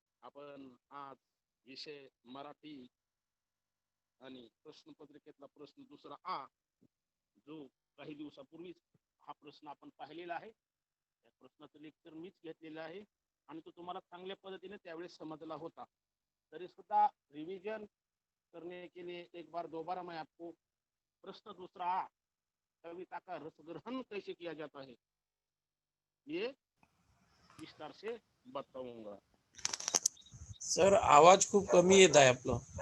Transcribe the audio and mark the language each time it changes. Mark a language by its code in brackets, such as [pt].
[mr] आपण आज विषय मराठी आणि प्रश्नपत्रिकेतला प्रश्न दुसरा आ, जो काही दिवसापूर्वीच हा प्रश्न आपण पाहिलेला आहे. त्या प्रश्नाचं लेक्चर मीच घेतलेलं आहे आणि तो तुम्हाला चांगल्या पद्धतीने त्यावेळेस समजला होता. तरी सुद्धा [hi] रिवीजन करने के लिए एक बार दोबारा मैं आपको प्रश्न दूसरा आ, कविता का रसग्रहण कैसे किया जाता है, ये विस्तार से बताऊंगा. [mr] सर आवाज खूप कमी येत आहे आपलं.